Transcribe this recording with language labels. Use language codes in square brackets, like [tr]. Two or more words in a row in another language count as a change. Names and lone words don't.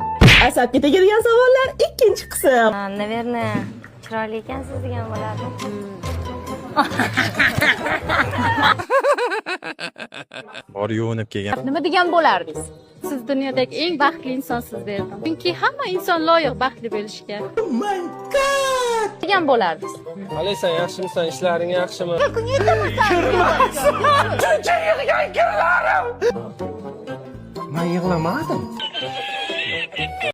[uz] Asabga tegadigan savollar ikkinchi qism. Naverna, chiroyli ekansiz degan bo'lardim. Bor yuvinib kelgan. Nima degan bo'lardingiz? Siz dunyodagi eng baxtli insonsiz derdim. Chunki hamma inson loyiq baxtli bo'lishga. [en] Oh my god! [uz] Degan bo'lardingiz. Qalaysan, yaxshimisan? Ishlaring yaxshimi? Men yig'lamadim.